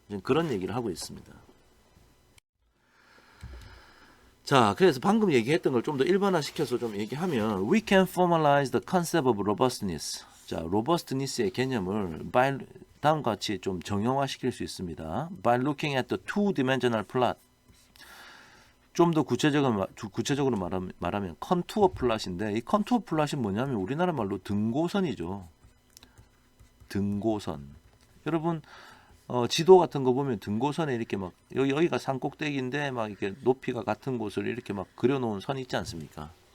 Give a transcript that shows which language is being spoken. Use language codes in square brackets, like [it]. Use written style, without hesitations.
[ko] 그런 얘기를 하고 있습니다. 자, 그래서 방금 얘기했던 걸 좀 더 일반화시켜서 좀 얘기하면 [en] We can formalize the concept of robustness. [ko] 자, robustness의 개념을 다음과 같이 좀 정형화시킬 수 있습니다. [en] By looking at the two-dimensional plot. [ko] 좀 더 구체적으로 말하면 컨투어 플롯인데 이 컨투어 플롯이 뭐냐면 우리나라 말로 등고선이죠. 등고선. 여러분 지도 같은 거 보면 등고선에 이렇게 막 여기가 산 꼭대기인데 막 이렇게 높이가 같은 곳을 이렇게 막 그려놓은 선이 있지 않습니까?